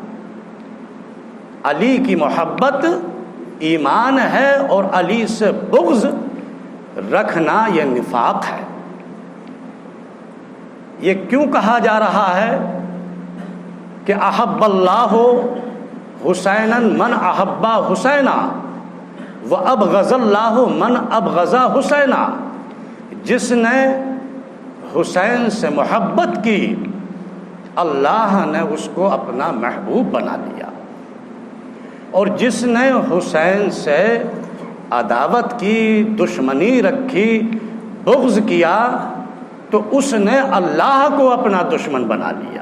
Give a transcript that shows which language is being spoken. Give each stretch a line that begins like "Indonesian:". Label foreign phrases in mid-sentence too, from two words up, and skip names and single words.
Urdu: علی کی محبت ایمان ہے اور علی سے بغض رکھنا یہ نفاق ہے۔ یہ کیوں کہا جا رہا ہے کہ
Arabic: احب اللہ حسینا من احبا حسینا وابغض اللہ من ابغضا حسینا؟
Urdu: جس نے حسین سے محبت کی اللہ نے اس کو اپنا محبوب بنا لیا، اور جس نے حسین سے عداوت کی، دشمنی رکھی، بغض کیا، تو اس نے اللہ کو اپنا دشمن بنا لیا۔